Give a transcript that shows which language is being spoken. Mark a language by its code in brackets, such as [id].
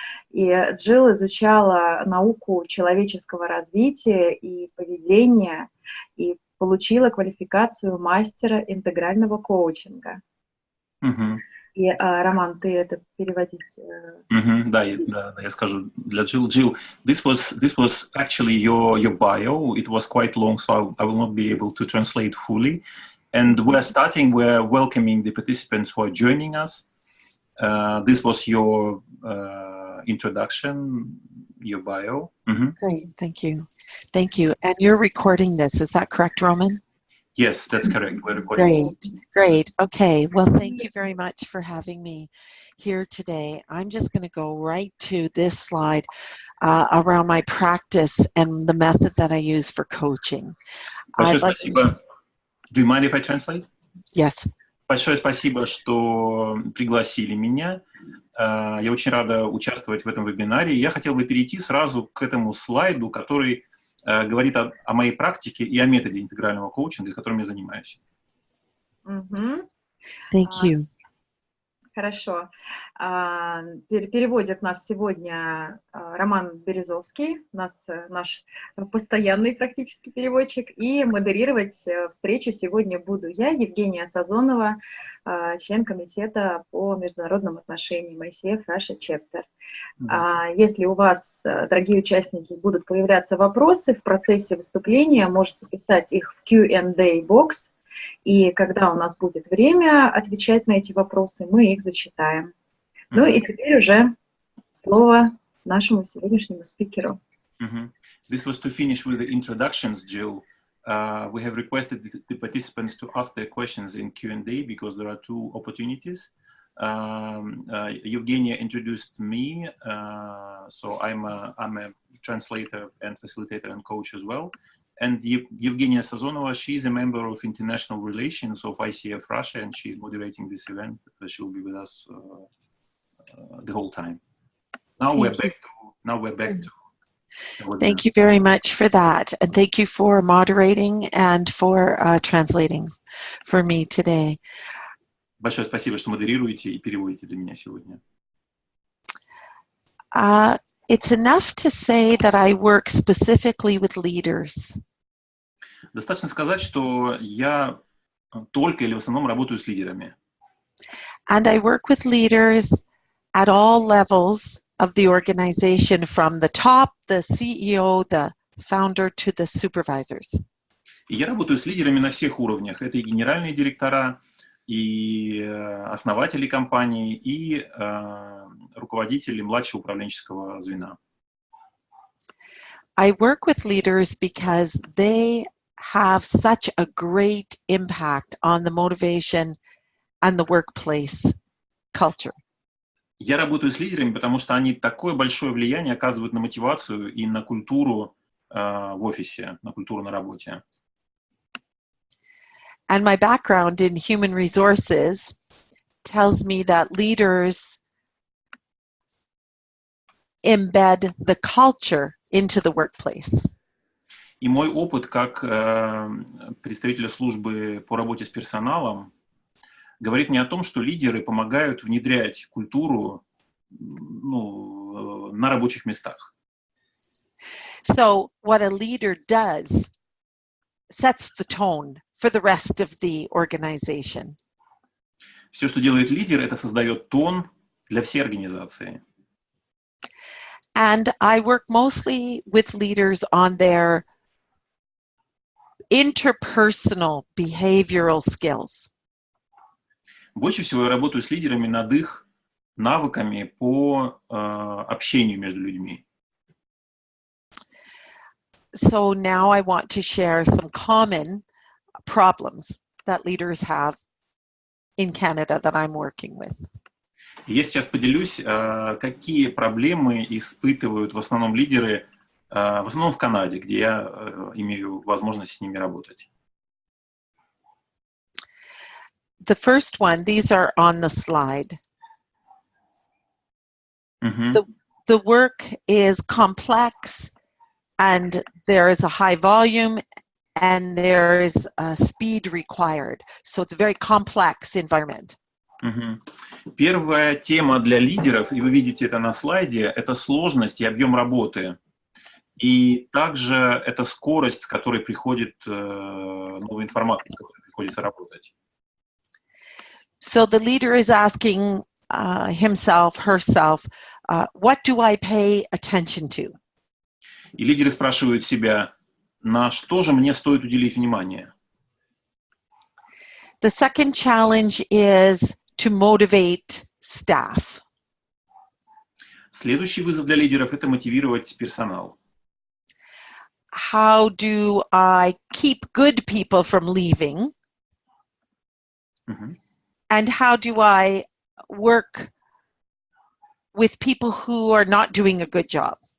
[ru] И Джилл изучала науку человеческого развития и поведения и получила квалификацию мастера интегрального коучинга. И, Роман, ты это переводить? Да, я скажу. Для [en] Jill, this was actually your bio. It was quite long, so I will not be able to translate fully. And we're welcoming the participants who are joining us. This was your introduction, your bio. Great, thank you. Thank you. And you're recording this, is that correct, Roman? Yes, that's correct. We're recording. Great. Okay. Well, thank you very much for having me here today. I'm just going to go right to this slide around my practice and the method that I use for coaching. [ru] Большое спасибо. [en] Do you mind if I translate? Yes. [ru] Большое спасибо, что пригласили меня. Я очень рада участвовать в этом вебинаре. Я хотел бы перейти сразу к этому слайду, который говорит о моей практике и о методе интегрального коучинга, которым я занимаюсь. [en] Thank you. [ru] Хорошо. Переводит нас сегодня Роман Березовский, наш постоянный практически переводчик, и модерировать встречу сегодня буду я, Евгения Сазонова, член комитета по международным отношениям ICF Russia Chapter. Если у вас, дорогие участники, будут появляться вопросы в процессе выступления, можете писать их в Q&A бокс, и когда у нас будет время отвечать на эти вопросы, мы их зачитаем. Ну и теперь уже слово нашему сегодняшнему спикеру. [en] This was to finish with the introductions, Jill. We have requested the participants to ask their questions in Q&A because there are 2 opportunities. Evgenia introduced me, so I'm a translator and facilitator and coach as well. And Evgenia Sazonova, she's a member of International Relations of ICF Russia, and she's moderating this event. She'll be with us the whole time. Now we're back to. Thank you very much for that, and thank you for moderating and for translating for me today. [ru] Большое спасибо, что модерируете и переводите для меня сегодня. [en] It's enough to say that I work specifically with leaders. [ru] Достаточно сказать, что я только или в основном работаю с лидерами. [en] And I work with leaders at all levels of the organization, from the top, the CEO, the founder, to the supervisors. [ru] И я работаю с лидерами на всех уровнях. Это и генеральные директора, и основатели компании, и руководители младшего управленческого звена. [en] I work with leaders because they have such a great impact on the motivation and the workplace culture. [ru] Я работаю с лидерами, потому что они такое большое влияние оказывают на мотивацию и на культуру в офисе, на культуру на работе. [en] And my background in human resources tells me that leaders embed the culture into the workplace. [ru] И мой опыт как представителя службы по работе с персоналом говорит мне о том, что лидеры помогают внедрять культуру на рабочих местах. [en] So what a leader does sets the tone for the rest of the organization. [ru] Все, что делает лидер, это создает тон для всей организации. [en] And I work mostly with leaders on their interpersonal behavioral skills. [ru] Больше всего я работаю с лидерами над их навыками по общению между людьми. [en] So now I want to share some common problems that leaders have in Canada that I'm working with. [ru] Я сейчас поделюсь, какие проблемы испытывают в основном лидеры, в основном в Канаде, где я имею возможность с ними работать. [en] The first one, these are on the slide. The work is complex, and there is a high volume, and there is a speed required. So it's a very complex environment. [ru] Первая тема для лидеров, и вы видите это на слайде, это сложность и объем работы. И также это скорость, с которой приходит новая информация, с которой приходится работать. [en] So the leader is asking himself, herself, what do I pay attention to? [ru] И лидеры спрашивают себя, на что же мне стоит уделить внимание? [en] The second challenge is to motivate staff. [ru] Следующий вызов для лидеров – это мотивировать персонал. [en] How do I keep good people from leaving? And how do I work with people who are not doing a good job?